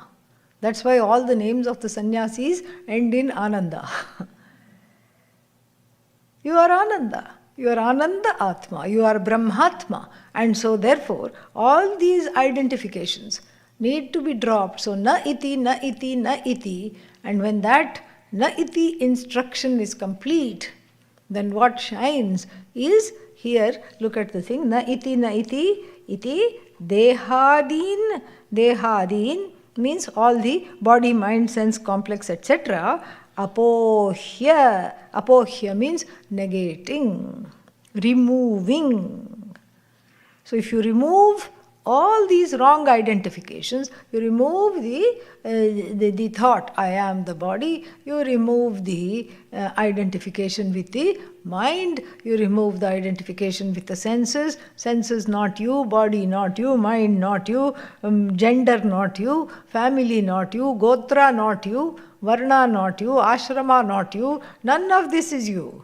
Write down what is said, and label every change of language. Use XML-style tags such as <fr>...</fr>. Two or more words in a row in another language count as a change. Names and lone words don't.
<en>That's why all the names of the sannyasis end in Ananda. You are Ananda. You are</en> <sa>Ananda Atma.</sa> <en>You are Brahmatma. And so therefore, all these identifications need to be dropped.</en> <sa>So na iti, na iti, na iti.</sa> <en>And when that</en> <sa>na iti</sa> <en>instruction is complete, then what shines is here, look at the thing,</en> <sa>na iti, iti, dehadin.</sa> <en>Dehadin means all the body, mind, sense, complex, etc. Apohya. Apohya means negating, removing. So if you remove all these wrong identifications, you remove the thought, I am the body, you remove the identification with the mind, you remove the identification with the senses, senses not you, body not you, mind not you, gender not you, family not you, gotra not you, varna not you, ashrama not you, none of this is you.</en>